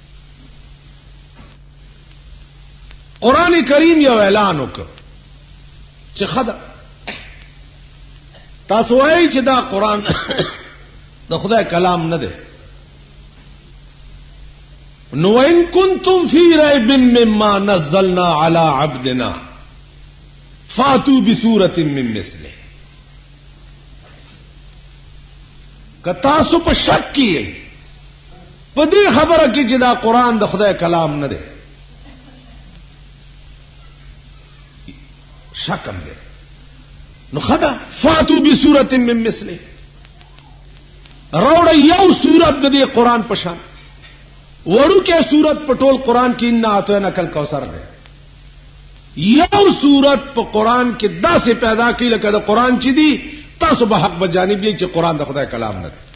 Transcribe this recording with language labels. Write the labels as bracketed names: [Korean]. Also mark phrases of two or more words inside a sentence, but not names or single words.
[Pashto] قران کریم یو اعلان وکړ چې خدا تاسو وایي چې دا قران د خدای کلام نه دی. [Arabic] نو ان کنتم فی ریب مما نزلنا علی عبدنا فاتو بسورة من مثله. [Pashto] که تاسو په شک کې په دې خبره کې چې دا قران د خدای کلام نه دی شکم دی نو خدا [Arabic] فاتو بسورة من مثله [Pashto] روړ یو سورت د دې قران په شان وړو کې سورت په ټول قران کې نه اته نقل کوثر دی. یو صورت په قران کې داسې پیدا کړي لکه د قران چې دی تاسو به حق بجانب دی چې قران د خدای کلام نه دی.